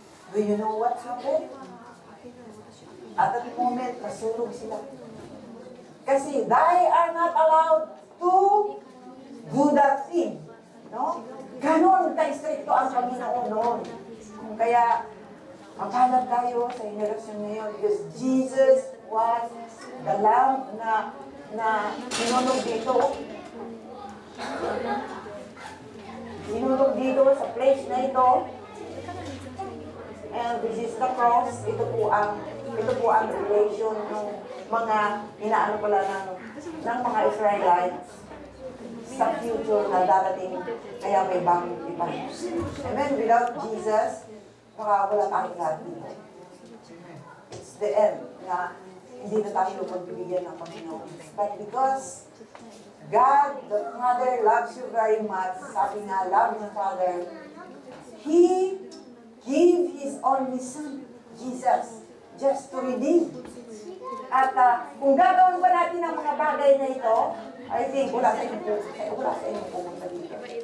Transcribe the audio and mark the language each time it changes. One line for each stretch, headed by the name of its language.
English: Do you know what happened? At that moment,
Filipino: nasunog sila.
English: Kasi they are not allowed to do that thing. No?
Filipino: Ganon ka-stricto ang Panginoon noon. Kaya, maghanap tayo sa henerasyon ngayon
English: because Jesus was the Lamb
Filipino: na sinunog dito. Sinunog dito sa place na ito.
English: And this is the cross.
Filipino: Ito po ang relation ng mga inaano pala ng mga Israelites sa future na darating kaya may bagong iba. Amen.
English: Without Jesus,
Filipino: baka wala tayong lahat dito.
English: It's the end
Filipino: na hindi na tayo pagbibigyan ng Panginoon.
English: But because God, the Father, loves you very much,
Filipino: sabi nga,
English: love the Father, He gave His only Son, Jesus, just to redeem.
Filipino: At kung gagawin pa natin ang mga bagay na ito,
English: I think
Filipino: wala sa inyong pumunta dito.